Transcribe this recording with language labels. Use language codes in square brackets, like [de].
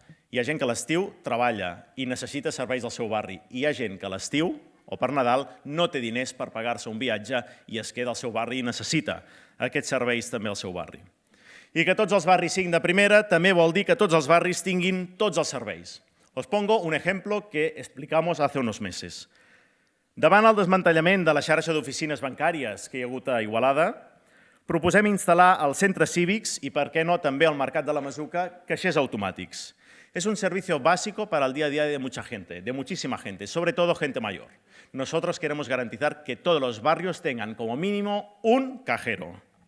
[ca] Hi ha gent que a l'estiu treballa i necessita serveis del seu barri. I hi ha gent que a l'estiu o per Nadal no té diners per pagar-se un viatge i es queda al seu barri i necessita aquests serveis també al seu barri. I que tots els barris siguin de primera també vol dir que tots els barris tinguin tots els serveis. [es] Os pongo un ejemplo que explicamos hace unos meses. [ca] Davant el desmantellament de la xarxa d'oficines bancàries que hi ha hagut a Igualada, proposem instal·lar als centres cívics i, per què no, també al Mercat de la Masuca, caixers automàtics. [es] Es un servicio básico para el día a día de mucha gente, de muchísima gente, sobre todo gente mayor. Nosotros queremos garantizar que todos los barrios tengan como mínimo un cajero.